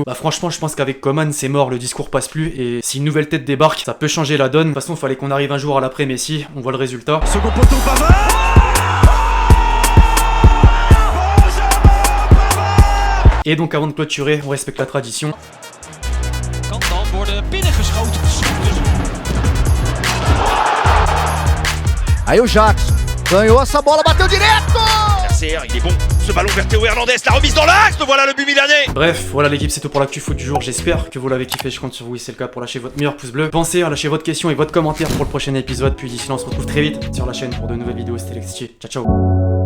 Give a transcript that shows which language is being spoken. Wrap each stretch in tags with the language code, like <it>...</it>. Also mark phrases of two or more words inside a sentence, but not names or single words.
<fr>Bah franchement je pense qu'avec Coman c'est mort, le discours passe plus et si une nouvelle tête débarque, ça peut changer la donne. De toute façon fallait qu'on arrive un jour à l'après Messi, on voit le résultat. Second poteau, Pavard. Et donc avant de clôturer, on respecte la tradition.</fr> <nl>Kan dan worden binnengeschoten.</nl> <pt>Aí o Jackson ganhou essa bola, bateu direto!</pt> <fr>Il est bon. Ce ballon vers Théo Hernandez, la remise dans l'axe, voilà le but milanais. Bref, voilà l'équipe, c'est tout pour l'actu foot du jour. J'espère que vous l'avez kiffé, je compte sur vous si c'est le cas pour lâcher votre meilleur pouce bleu. Pensez à lâcher votre question et votre commentaire pour le prochain épisode. Puis d'ici là, on se retrouve très vite sur la chaîne pour de nouvelles vidéos. C'était Lexi.</fr> <it>Ciao ciao.</it>